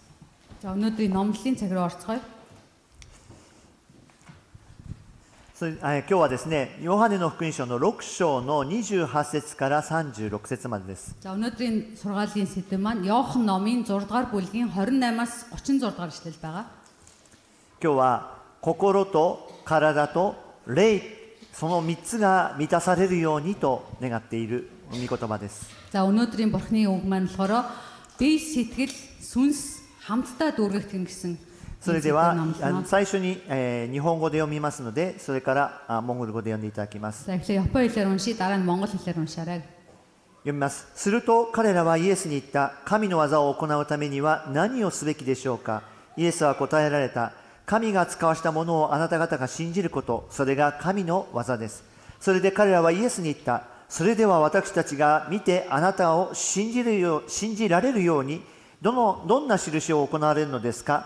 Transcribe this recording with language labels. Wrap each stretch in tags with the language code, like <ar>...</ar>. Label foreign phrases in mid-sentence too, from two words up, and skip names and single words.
<mn>За өнөөдрийн номлолын цаг руу орцгоё.</mn> <ja>今日はですね、ヨハネの福音書の6章の28節から36節までです。</ja> <mn>За өнөөдрийн сургаалын сэдэв маань Иохан номын 6 дугаар бүлгийн 28-аас 36 дугаар ишлэл байгаа.</mn> <ja>今日は心と体と霊、その3つが満たされるようにと願っている御言葉です。</ja> <mn>За өнөөдрийн бурхны үг маань болохоор бие сэтгэл сүнс хамтдаа дүүргэгдэх гэсэн.</mn> <ja>それでは最初に、日本語で読みますので、それからモンゴル語で読んでいただきます。</ja> <mn>За эхлээ Япон хэлээр уншия, дараа нь Монгол хэлээр уншаарай.</mn> <ja>読みます。すると彼らはイエスに言った。神の技を行うためには何をすべきでしょうか。イエスは答えられた。神が使わしたものをあなた方が信じること、それが神の技です。それで彼らはイエスに言った。それでは私たちが見てあなたを信じられるようにどんな印を行われるのですか。</ja>